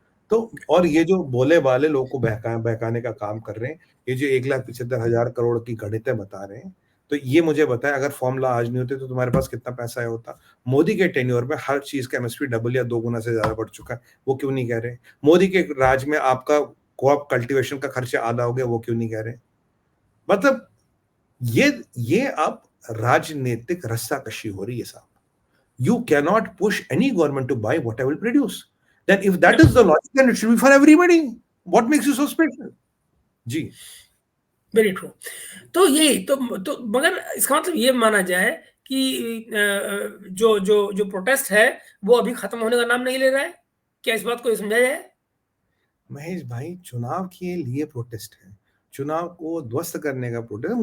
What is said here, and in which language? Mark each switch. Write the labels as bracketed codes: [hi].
[hi] तो और ये जो बोले वाले लोगों को बहकाने का काम कर रहे हैं, ये जो 1,75,000 करोड़ की गणितें बता रहे हैं, तो ये मुझे बताएं अगर फॉर्मूला आज नहीं होते तो तुम्हारे पास कितना पैसा होता। मोदी के टेन्योर में हर चीज का एमएसपी डबल या 2 गुना से ज्यादा बढ़ चुका है, वो क्यों नहीं कह रहे? मोदी के राज में आपका क्रॉप कल्टीवेशन का खर्चा आधा हो गया, वो क्यों नहीं कह रहे? मतलब ये अब राजनीतिक रस्साकशी हो रही है साहब। [en] You cannot push any government to buy what I will produce. Then if that is the logic, then it should be for everybody. What makes you so special? [hi] Ji. [en] Very true. [hi] तो यही तो मगर इसका मतलब ये माना जाए कि जो प्रोटेस्ट है वो अभी खत्म होने का नाम नहीं ले रहा है? क्या इस बात को समझा जाए? महेश भाई, चुनाव के लिए प्रोटेस्ट है, चुनाव को ध्वस्त करने का प्रोटेस्ट।